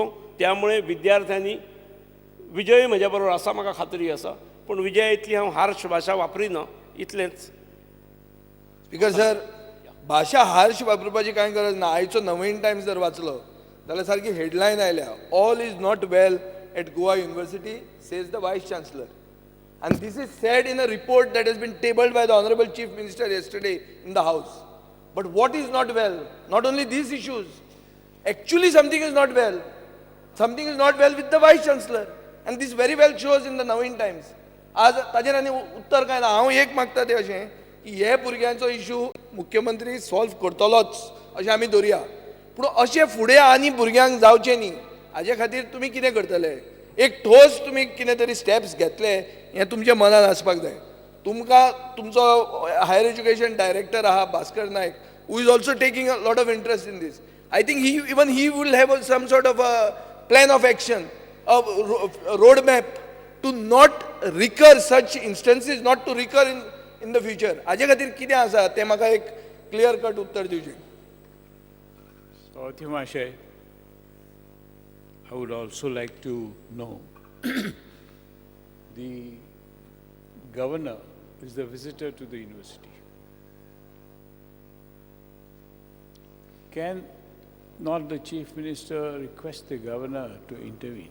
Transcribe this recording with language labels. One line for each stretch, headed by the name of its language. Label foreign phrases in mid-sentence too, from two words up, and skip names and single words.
Konkani: त्यामुळे विद्यार्थ्यांनी विजय म्हज्या बरोबर आसा म्हाका खात्री आसा, पूण विजया इतली हांव हार्श भाशा वापरिना, इतलेंच. स्पीकर सर, भाशा हार्श वापरपाची कांय गरज ना. आयचो नवीन टायम्स जर वाचलो जाल्यार सारकी हेडलायन आयल्या,
English: all is not well at Goa University says the Vice Chancellor. And this is said in a report that has been tabled by the Honorable Chief Minister yesterday in the House. But what is not well? Not only these issues. Actually something is not well. Something is not well with the Vice Chancellor. And this very well shows in the Navin Times.
Konkani: आज ताजेर आनी उत्तर काय ना. हांव एक मागता तें अशें की हे भुरग्यांचो इश्यू मुख्यमंत्री सॉल्व करतलोच अशें आमी धरया. पूण अशें फुडें आनी भुरग्यांक जावचें न्ही हाजे खातीर तुमी कितें करतले? एक ठोस तुमी कितें तरी स्टेप्स घेतले हें तुमच्या मनान आसपाक जाय. तुमकां तुमचो
English: higher education director आहा भास्कर नायक, who is also taking a lot of interest in this. I think he will have some sort of a plan of action, a road map to not recur such instances, not to recur in the future.
Konkani: हाजे खातीर कितें आसा तें म्हाका एक
English: clear cut
Konkani: उत्तर दिवचें. Sawathi Mahashay, I would also like to know, the governor is the visitor to the university. Can not the chief minister request the governor to intervene?